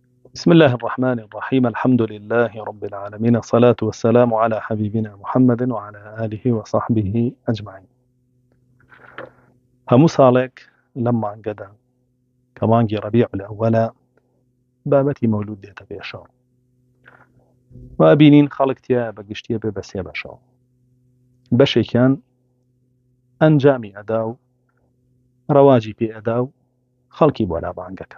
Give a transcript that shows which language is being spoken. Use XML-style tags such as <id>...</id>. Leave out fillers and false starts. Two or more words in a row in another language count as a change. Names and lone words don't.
<ar>بسم الله الرحمن الرحيم. الحمد لله رب العالمين، الصلاة والسلام على حبيبنا محمد وعلى آله وصحبه أجمعين.</ar> <ckb>همو ساڵێک لەم مانگەدا کە مانگی ڕەبیع الأوەلە بابەتی مەولود دێتە پێشەوە و بینین خەڵک تیا بەگشتیە بێ بە سێ بەشەوە. بەشێکیان ئەنجامی ئەدا و ڕەواجی پێ ئەدا و خەڵکی بۆ لا بانگەکە.</ckb>